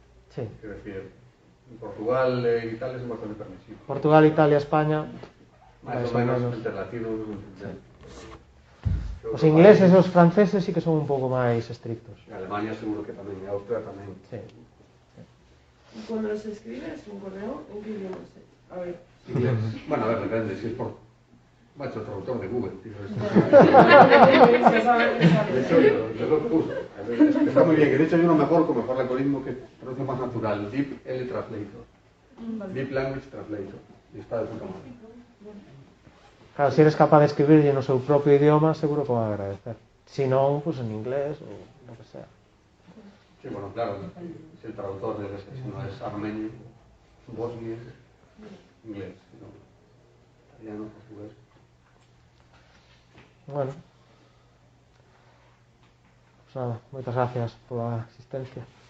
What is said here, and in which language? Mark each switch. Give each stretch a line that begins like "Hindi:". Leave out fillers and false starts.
Galician: Sí. Quero dicir, en Portugal e Italia son bastante permisivos. Portugal, Italia, España, Mais ou menos entre latinos non entendemos. os ingleses e os franceses sí que son un pouco máis estrictos. En Alemania seguro que tamén, e Austria tamén. Sí.
Spanish: Y cuando los escribes un correo, ¿en qué idioma es? A ver. Inglés. Bueno, a ver, depende, si es por... Macho, traductor de Google, tío. Ya sabes que De sale. hecho, yo lo puse. Está muy bien, que de hecho hay uno mejor, con mejor algoritmo que traduce más natural. Deep L Translator. Deep Language Translator. Y está de puta madre.
Galician: Claro, se eres capaz de escribirlle no seu propio idioma, seguro que o van a agradecer. Si non,
Spanish: pues
Galician: en inglés ou
Spanish: lo que sea. Sí, bueno, claro, si el traductor de si no es armenio, bosnio, inglés, no, italiano, portugués. Bueno.
Galician: Pues nada, moitas gracias pola asistencia.